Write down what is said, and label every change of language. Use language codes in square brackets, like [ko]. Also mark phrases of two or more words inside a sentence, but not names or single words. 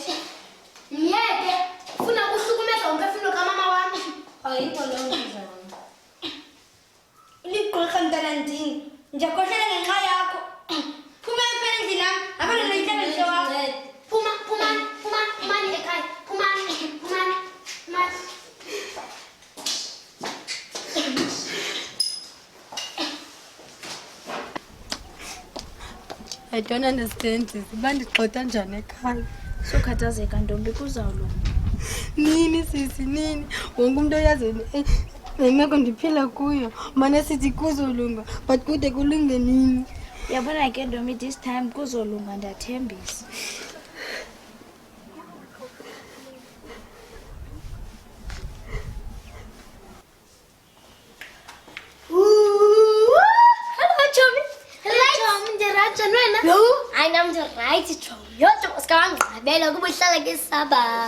[xh] Myeke, ufuna ukuhlukumeza umphefumlo kamama wam. Ayikho loo nto zama. Uligqirha mntana ndini. Ndiyakhohlela ngenxa yakho. Phuma endlini nam. Abantwana yihlabelise wakho. Phumani ekhaya. Phumani. [en] I don't understand this. [xh] Bandixhotha njani ekhaya? Sokhathazeka ntombi kuzawulunga. Nini sisi nini? Wonke umuntu oyazi nemeko ndiphila kuyo. Mana sithi kuzolunga but kude kulunge nini? Yabona ke ntombi [en] this time [xh] kuzolunga ndiyathembisa. Hello, Chomi. Chomi, ndiraja nwena? Hayi nam ndirayithi Chomi. Yho, Chomi, sikawangqabela kuba uhlala ngesaba.